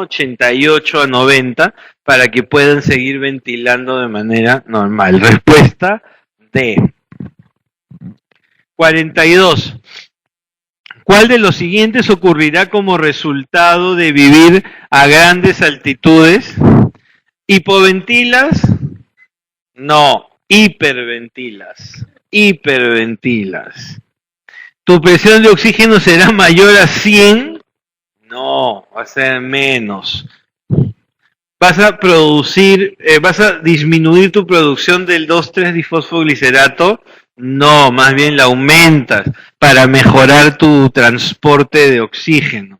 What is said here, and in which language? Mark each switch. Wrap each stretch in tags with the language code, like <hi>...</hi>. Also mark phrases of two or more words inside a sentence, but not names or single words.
<es>88 a 90, para que puedan seguir ventilando de manera normal. Respuesta D. 42. ¿Cuál de los siguientes ocurrirá como resultado de vivir a grandes altitudes? ¿Hipoventilas? No, hiperventilas. Hiperventilas. ¿Tu presión de oxígeno será mayor a 100? No, va a ser menos. ¿Vas a disminuir tu producción del 2,3-difosfoglicerato? No, más bien la aumentas para mejorar tu transporte de oxígeno.</es>